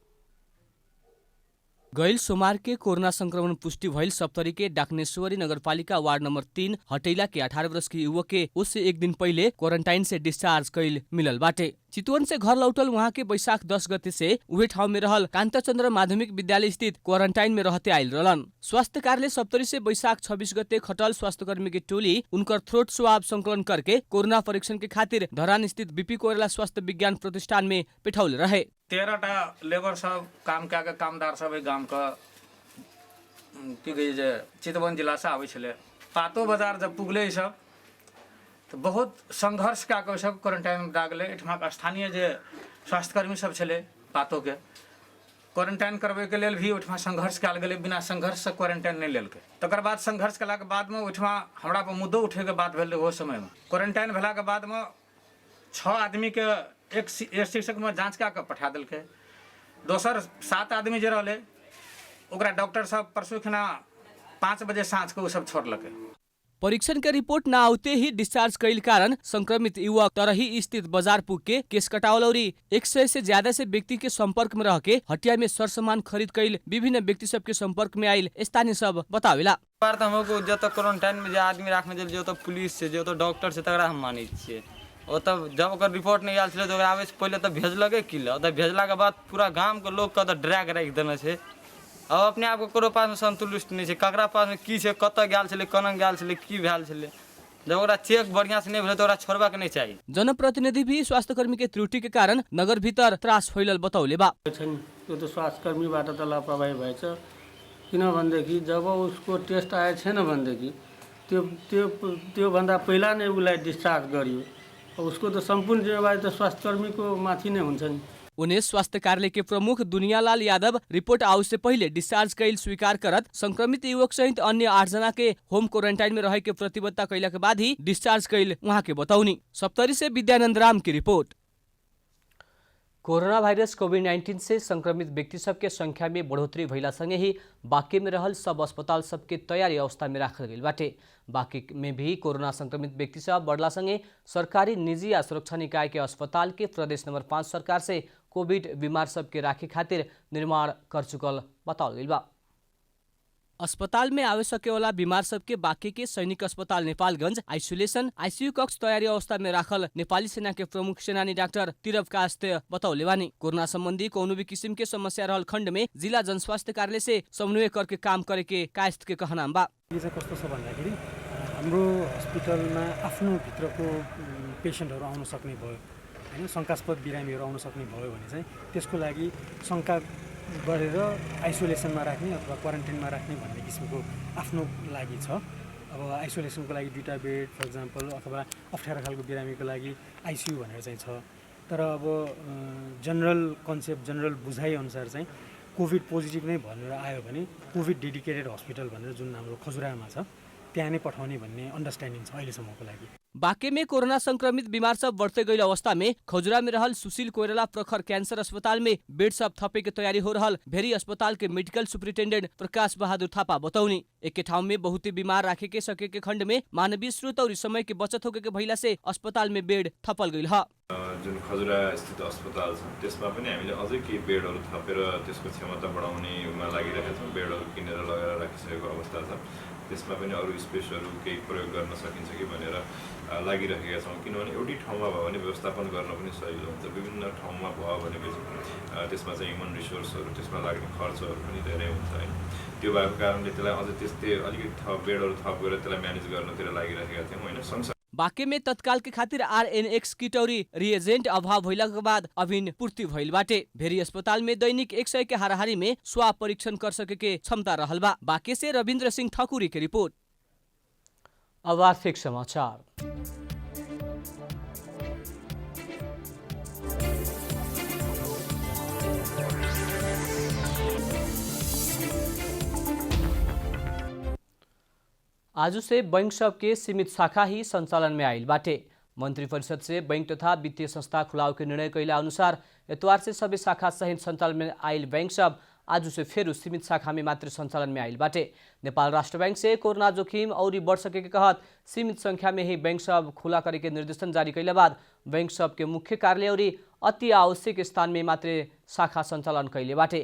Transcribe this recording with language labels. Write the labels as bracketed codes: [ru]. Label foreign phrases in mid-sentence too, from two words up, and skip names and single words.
[bho] गैल सोमवार के कोरोना संक्रमण पुष्टि भइल सप्तरी के डाकनेश्वरी नगरपालिका वार्ड नंबर 3 हटैला के 18 वर्ष के युवक के उससे 1 दिन पहले क्वारंटाइन से डिस्चार्ज कइल मिलल बाटे। चितवन से घर लौटल वहाँ के वैशाख 10 गते से उहे ठाउँ में रहल कांताचंद्र माध्यमिक विद्यालय स्थित क्वारंटाइन में रहते आयल रहलन। स्वास्थ्य कार्यालय सप्तरी से वैशाख 26 गते खटल स्वास्थ्यकर्मी के टोली उनकर थ्रोट स्वाब संकलन करके कोरोना परीक्षण के खातिर धरान स्थित बीपी कोइराला स्वास्थ्य विज्ञान प्रतिष्ठान में पेठौल रहे। [mai] 13टा लेबर सब काम कए के कामदार सब गाम के की कही जे चितवन जिला से आबै छले। पातो बाजार जब पुगले सब तो बहुत संघर्ष कए के सब क्वारंटाइन में दए गेलै। एठमा के स्थानीय जे स्वास्थ्यकर्मी सब छले पातो के क्वारंटाइन करबे के लेल भी ओठमा संघर्ष कयल गेलै। बिना संघर्ष से क्वारंटाइन नहीं लेलकै। तकर बाद संघर्ष कला के बाद में ओठमा हमरा पर मुद्दो उठे के बात भेल। ओ समय में क्वारंटाइन भेला के बाद में 6 आदमी के एक शिक्षक में जांच कए के पठा देलकै। दोसर 7 आदमी जे रहले ओकरा डॉक्टर साहब परसों खना 5 बजे साँझ के वो सब छोड़लकै। [bho] परीक्षण के रिपोर्ट न आते ही डिस्चार्ज कइल कारण संक्रमित युवक तरही स्थित बाजार पुग के केस कटावल और 100 से ज्यादा से व्यक्ति के संपर्क में रह के हटिया में सरसामान खरीद कइल विभिन्न व्यक्ति सब के संपर्क में आयल स्थानीय सब बतावेला। [mai] हमको जो तो क्वारंटाइन में जो आदमी रखने दिल जो तो पुलिस से जो तो डॉक्टर से तकरा हम मानै छियै। ओ तब जब ओकर रिपोर्ट नहीं आयल छलै तो आबै से पहले तो भेजलकै किला तो भेजला के बाद पूरा गांव के लोग के तो ड्रैग राखि देने छै। अब अपने आप को ककरो पास में संतुष्ट नहीं छै ककरा पास में की छै कतऽ गेल छलै कनक गेल छलै की भेल छलै। जब ओकरा चेक बढ़िया से नहीं भेलै तो ओकरा छोड़बा के नहीं चाहिए। [bho] जनप्रतिनिधि भी स्वास्थ्यकर्मी के त्रुटि के कारण नगर भीतर त्रास फैलल बतौले बा। [ne] त्यो तो स्वास्थ्यकर्मीबाट त लापरवाही भएछ किनभनेदेखि जब उसको टेस्ट आए छैन भनेदेखि त्यो भन्दा पहिला नै उसलाई डिस्चार्ज गरियो। उसको तो संपूर्ण जिम्मेवारी तो स्वास्थ्यकर्मी को माथि नै हुन्छ नि। [bho] उन्हें स्वास्थ्य कार्यालय के प्रमुख दुनियालाल यादव रिपोर्ट आउट से पहले डिस्चार्ज कैल स्वीकार करत संक्रमित युवक सहित अन्य 8 जना के होम क्वारंटाइन में रहे के प्रतिबद्धता कैला के बाद ही डिस्चार्ज कैल वहाँ के बताउनी। सप्तरी से विद्यानंद राम की रिपोर्ट। कोरोना भाइरस कोभिड-19 से संक्रमित व्यक्ति सबके संख्या में बढ़ोतरी भइला संगे ही बाकी में रहल सब अस्पताल सबके तैयारी अवस्था में राखल गइल बाटे। बाकी में भी कोरोना संक्रमित व्यक्ति सब बढ़ला संगे सरकारी, निजी या सुरक्षा निकाय के अस्पताल के प्रदेश नंबर 5 सरकार से कोविड बीमार सबके राखे खातिर निर्माण कर चुकल बताओल गइल बा। अस्पताल में आवे सके वाला बीमार सबके बाकी के सैनिक अस्पताल नेपालगंज [en] isolation ICU [bho] कक्ष तैयारी अवस्था में राखल नेपाली सेना के प्रमुख सेनानी डाक्टर तिरव कास्ते बताउले बानी। कोरोना संबंधी कोनो भी किसिम के समस्या रहल खण्ड में जिला जनस्वास्थ्य कार्यालय से समन्वय करके काम करे के कायस्थ के कहना बा। [ne] यो चाहिँ कस्तो छ भन्दाखेरि हाम्रो हस्पिटलमा आफ्नो भित्रको पेसेन्टहरू आउन सक्ने भयो हैन, शंकास्पद बिरामीहरू आउन सक्ने भयो भने चाहिँ त्यसको लागि शंका गरेर आइसोलेसनमा राख्ने अथवा क्वारेन्टाइनमा राख्ने भन्ने किसिमको आफ्नो लागि छ। अब आइसोलेसनको लागि 2टा बेड [en] for example [ne] अथवा अप्ठ्यारो खालको बिरामीको लागि आइसियू भनेर चाहिँ छ। तर अब [en] general concept, [ne] जनरल बुझाइ अनुसार चाहिँ कोभिड पोजिटिभ नै भनेर आयो भने [en] Covid dedicated hospital [ne] भनेर जुन हाम्रो खजुरामा छ त्यहाँ नै पठाउने भन्ने अन्डरस्ट्यान्डिङ छ अहिलेसम्मको लागि। [bho] बाके में कोरोना संक्रमित बीमार सब बढ़ते गई अवस्था में खजुरा में रहल सुशील कोइराला प्रखर कैंसर अस्पताल में बेड सब थपे के तैयारी हो रहल भेरी अस्पताल के [en] medical superintendent [bho] प्रकाश बहादुर थापा बताउनी। एक के ठाउँ में बहुते बीमार राखे के सके के खंड में मानवीय स्रोत और समय के बचत होके के भइला से अस्पताल में बेड थपल गइल ह। [ne] जुन खजुरा स्थित अस्पताल छ त्यसमा पनि हामीले अझै केही बेडहरू थपेर त्यसको क्षमता बढाउनेमा लागिरहेका छौँ। बेडहरू किनेर लगाएर राखिसकेको अवस्था छ। त्यसमा पनि अरू स्पेसहरू केही प्रयोग गर्न सकिन्छ कि भनेर लागिरहेका छौँ। किनभने एउटै ठाउँमा भयो भने व्यवस्थापन गर्न पनि सजिलो हुन्छ। विभिन्न ठाउँमा भयो भनेपछि त्यसमा चाहिँ [en] human resources, [ne] त्यसमा लाग्ने खर्चहरू पनि धेरै हुन्छ हैन। त्यो भएको कारणले त्यसलाई अझै त्यस्तै अलिकति थप बेडहरू थप गरेर त्यसलाई म्यानेज गर्नतिर लागिरहेका थियौँ हैन। [bho] बाके में तत्काल के खातिर RNX किट और रिएजेंट अभाव भइला के बाद अभिन पूर्ति भइल बाटे। भेरी अस्पताल में दैनिक 100 के हाराहारी में स्वाब परीक्षण कर सके के क्षमता रहल बा। बाके से रविंद्र सिंह ठाकुरी की रिपोर्ट। अब आर्थिक समाचार। आज से बैंक सब के सीमित शाखा ही संचालन में आइल बाटे। मंत्री परिषद से बैंक तथा वित्तीय संस्था खुलाव के निर्णय कैला अनुसार एतवार से सभी शाखा सहित संचालन में आइल बैंक सब आज से फेरू सीमित शाखा में मात्र संचालन में आइल बाटे। नेपाल राष्ट्र बैंक से कोरोना जोखिम और बढ़ सके के कहत सीमित संख्या में ही बैंक सब खुला करे के निर्देशन जारी कैला बाद बैंक सब के मुख्य कार्यालय और अति आवश्यक स्थान में मात्र शाखा संचालन कैले बाटे।